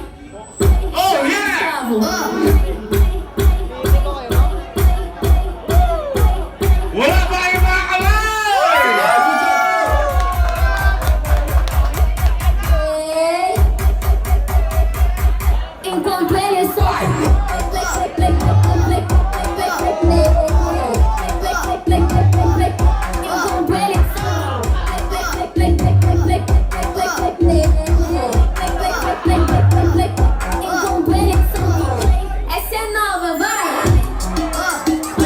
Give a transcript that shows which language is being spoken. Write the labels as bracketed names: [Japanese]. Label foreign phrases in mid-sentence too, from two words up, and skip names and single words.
[English] Oh yeah! [Filipino] Wala ba yung mga [Portuguese] Enquanto ele solta essa é nova, vai!